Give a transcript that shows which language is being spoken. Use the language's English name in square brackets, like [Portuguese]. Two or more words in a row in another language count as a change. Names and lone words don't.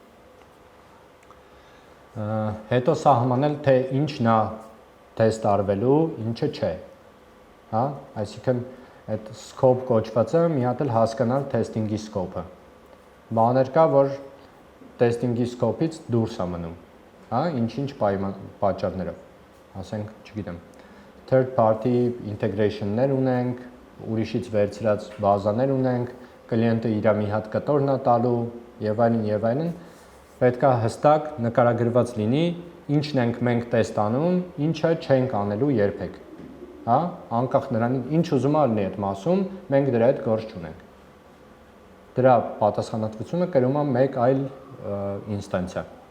[Armenian] Հետո սահմանել թե ինչն է test արվելու, ինչը չէ։ Հա, այսինքն այդ scope կոչվածը մի հատ էլ հասկանալ testing-ի scope-ը։ Բաներ կա, որ testing-ի scope-ից դուրս է մնում, հա, ինչ պատճառներով։ Ասենք, չգիտեմ, [English] third party integration- [Armenian] ներ ունենք, ուրիշից վերցրած բազաներ ունենք, կլիենտը իր մի հատ կտորն է տալու եւ այլն, պետք է հստակ նկարագրված լինի, ինչն ենք մենք տեստ անում, ինչը չենք անելու երբեք։ Հա, անկախ նրանից ինչ ուզում է լինի այդ մասում, մենք դրա հետ գործ չունենք։ Դրա պատասխանատվությունը կրում է մեկ այլ ինստանցիա։